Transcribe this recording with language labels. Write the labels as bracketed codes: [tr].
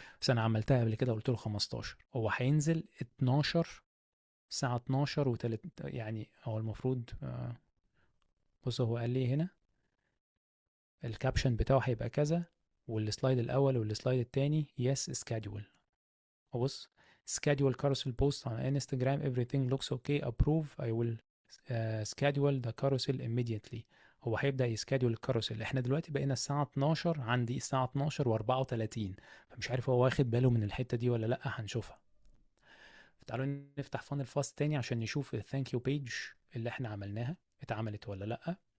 [ar] بس انا عملتها قبل كده قلت له 15. هو هينزل 12 الساعة 12 يعني هو المفروض بص هو قال لي هنا الكابشن بتاعه هيبقى كذا، والسلايد الاول والسلايد التاني yes schedule. [en] وبص schedule carousel post on Instagram everything looks okay approve I will schedule the carousel immediately. [ar] هو هيبدأ يسكادول الكاروسل. احنا دلوقتي بقينا الساعة 12، عندي الساعة 12 و34، فمش عارف هو واخد باله من الحتة دي ولا لأ، هنشوفها. تعالوا نفتح فانل فاست تاني عشان نشوف الثانك يو بيج اللي احنا عملناها اتعملت ولا لأ.